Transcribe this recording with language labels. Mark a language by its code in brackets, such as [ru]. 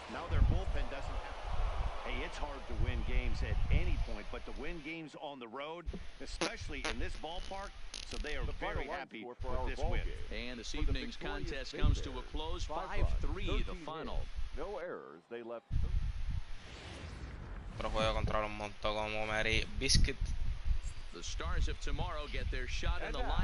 [en] Now their bullpen doesn't have... Hey, it's hard to win games at any point, but to win games on the road, especially in this ballpark, so they are very happy with this win. And this evening's contest comes to a close, 5-3 the final. No errors, they left. [es] Pero juego contra un montón como Mary Biscuit. [en] The Stars of tomorrow get their shot in the line.